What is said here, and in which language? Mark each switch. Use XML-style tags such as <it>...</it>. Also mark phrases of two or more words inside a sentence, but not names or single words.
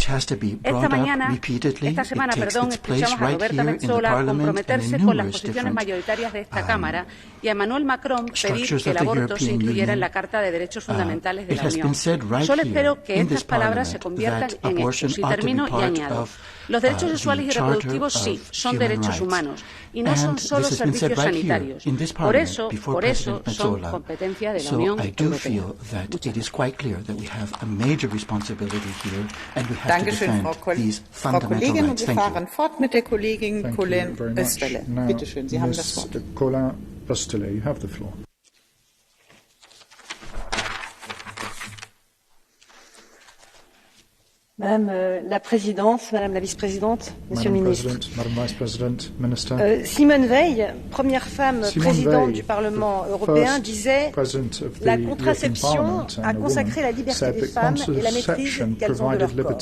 <es>Esta semana, escuchamos a Roberta Metsola comprometerse con las posiciones mayoritarias de esta Cámara y a Emmanuel Macron pedir que el aborto se incluyera en la Carta de Derechos Fundamentales de la Unión. Solo espero que estas palabras se conviertan en hechos. Y termino y añado. Los derechos sexuales y reproductivos sí, son derechos humanos y no son solo servicios sanitarios. Por eso son competencia de la Unión Europea.</es> <de>Dankeschön, Frau Kollegin. Und wir fahren fort mit der Kollegin Colin Österle. Bitte schön, Sie haben das Wort. Colin Österle,</de> <en>you have the floor.</en> <fr>Madame la Présidente, Madame la Vice-Présidente, Monsieur le Ministre. Simone Veil, première femme présidente du Parlement européen, disait « La contraception a consacré la liberté des femmes et la maîtrise qu'elles ont de leur corps ».</fr>